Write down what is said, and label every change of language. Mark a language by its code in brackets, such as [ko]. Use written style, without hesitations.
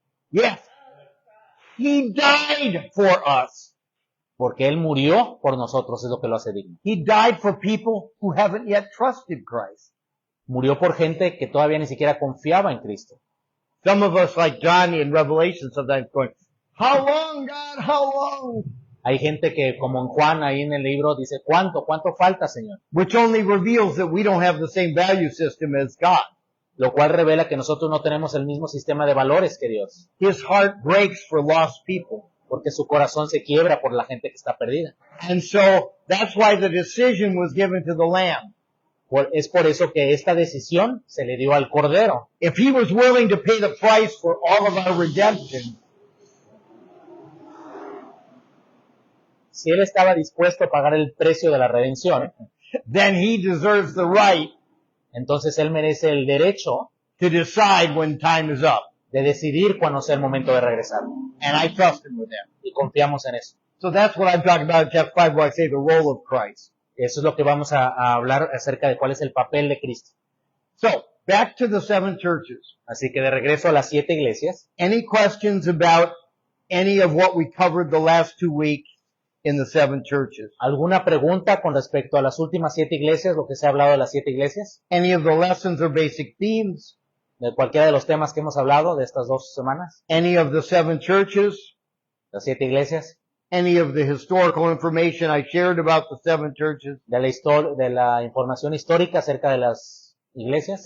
[en] Yes. He died for us. [es] Porque él murió por nosotros, es lo que lo hace digno. [en] He died for people who haven't yet trusted Christ. [es] Murió por gente que todavía ni siquiera confiaba en Cristo. [en] Some of us, like John in Revelation, sometimes going, how long, God, how long? [es] Hay gente que, como en Juan, ahí en el libro, dice, ¿cuánto falta, Señor? [en] Which only reveals that we don't have the same value system as God. [es] Lo cual revela que nosotros no tenemos el mismo sistema de valores que Dios. [en] His heart breaks for lost people. [es] Porque su corazón se quiebra por la gente que está perdida. [en] And so that's why the decision was given to the Lamb. [es] Es por eso que esta decisión se le dio al Cordero. [en] If he was willing to pay the price for all of our redemption, [es] Si él estaba dispuesto a pagar el precio de la redención, [en] then he deserves the right [es] entonces él merece el derecho [en] to decide when time is up. [es] de decidir cuándo sea el momento de regresar. [en] And I trust him with that. [es] Y confiamos en eso. [en] So that's what I'm talking about in chapter 5 where I say the role of Christ. [es] Eso es lo que vamos a hablar acerca de cuál es el papel de Cristo. [en] So, back to the 7 churches. [es] Así que de regreso a las 7 iglesias. [en] Any questions about any of what we covered the last 2 weeks in the 7 churches? [es] ¿Alguna pregunta con respecto a las últimas 7 iglesias, lo que se ha hablado de las 7 iglesias? [en] Any of the lessons or basic themes? [es] De cualquiera de los temas que hemos hablado de estas 2 semanas. [en] Any of the 7 churches? [es] Las 7 iglesias. [en] Any of the historical information I shared about the 7 churches? [es] De la información histórica acerca de las iglesias.